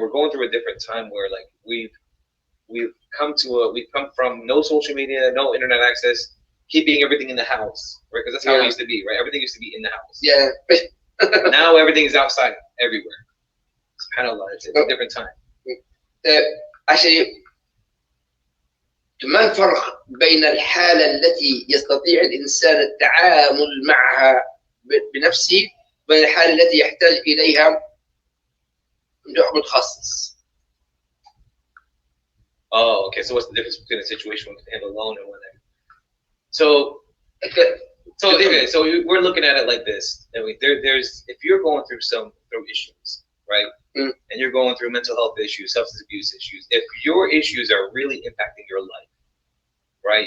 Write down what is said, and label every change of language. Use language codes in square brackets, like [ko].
[en] We're going through a different time where like we've come from no social media, no internet access, keeping everything in the house, right? Because that's how it used to be, right? Everything used to be in the house. Yeah. Now everything is outside, everywhere. SubhanAllah, it's a different time. [ar] Actually, ما الفرق بين الحالة التي يستطيع الإنسان التعامل معها بنفسه وبين الحالة التي يحتاج إليها متخصص؟ [en] Oh, okay. So what's the difference between a situation we can handle alone and one that? So we're looking at it like this. There's if you're going through issues, right? Mm. And you're going through mental health issues, substance abuse issues. If your issues are really impacting your life, right?